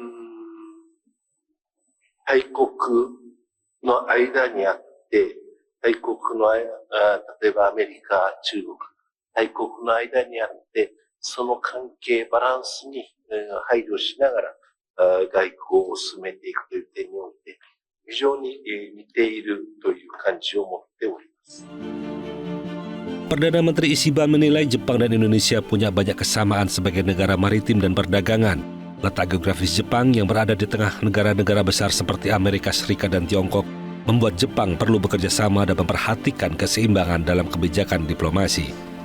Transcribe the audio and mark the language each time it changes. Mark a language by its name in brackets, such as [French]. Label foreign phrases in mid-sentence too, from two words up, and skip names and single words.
[Japanese] 大国の間にあって、大国の、例えばアメリカ、中国、大国の間にあって、その関係、バランスに配慮しながら外交を進めていくという点において、非常に似ているという感じを持っております。 [Indonesian] Perdana Menteri Ishiba menilai Jepang dan Indonesia punya banyak kesamaan sebagai negara maritim dan perdagangan. Letak geografis Jepang yang berada di tengah negara-negara besar seperti Amerika Serikat dan Tiongkok membuat Jepang perlu bekerja sama dan memperhatikan keseimbangan dalam kebijakan diplomasi.